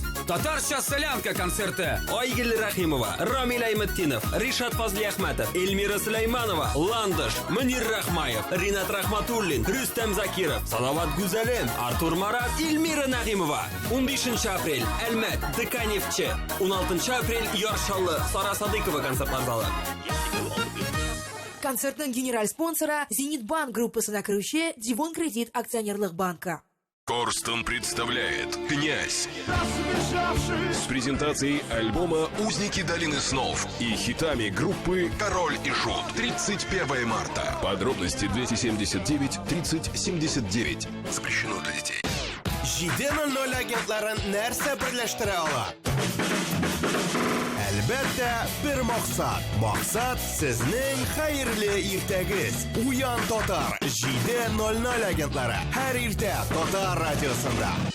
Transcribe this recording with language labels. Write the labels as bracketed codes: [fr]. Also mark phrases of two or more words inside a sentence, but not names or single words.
[tt] Татарча солянка концерты. Айгөл Рахимова, Рамил Айметтинов, Ришат Фазлиәхмәтов, Эльмира Сулейманова, Ландыш, Мөнир Рахмаев, Ринат Рахматуллин, Рүстәм Закиров, Салават Гүзәлем, Артур Марат, Эльмира Нагимова. 15 апрель Әлмәт, Деканевче. 16 апрель Яршаллы, Сара Садыкова концертлар залы. Концертның генераль спонсоры Зенитбанк группасына кіруші Дивон Кредит акционерлық банка. [ru] Корстон представляет «Князь» с презентацией альбома «Узники долины снов» и хитами группы «Король и Шут». 31 марта. Подробности 279 30 79. Запрещено для детей. [tt] 7:00 агентларын нәрсә берләштерә ала? Әлбәттә, бер максат. Максат сезнең хәерле иртәгез. Уян татар 7:00 агентлары. Һәр иртә Татар радиосында.